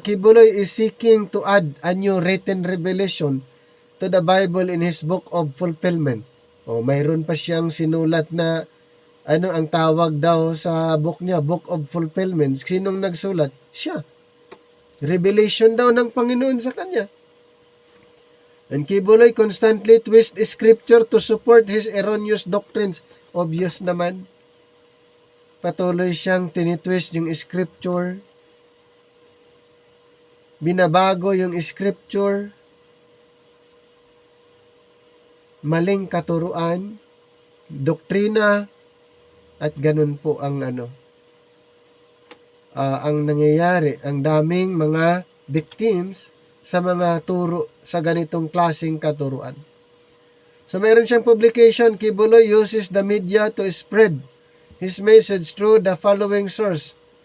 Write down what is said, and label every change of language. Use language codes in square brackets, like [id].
[en] Kibuloy is seeking to add a new written revelation to the Bible in his book of fulfillment. [tl] Mayroon pa siyang sinulat na ang tawag daw sa book niya, Book of Fulfillment. Sinong nagsulat? Siya. Revelation daw ng Panginoon sa kanya. [en] And Kibuloy constantly twists scripture to support his erroneous doctrines. [tl] Obvious naman. Patuloy siyang tinitwist yung scripture. Binabago yung scripture. Maling katuruan. Doktrina. At ganun po ang ang nangyayari. Ang daming mga victims sa mga turo sa ganitong klaseng katuruan. So mayroon siyang [en] publication, Kibuloy uses the media to spread his message through the following source.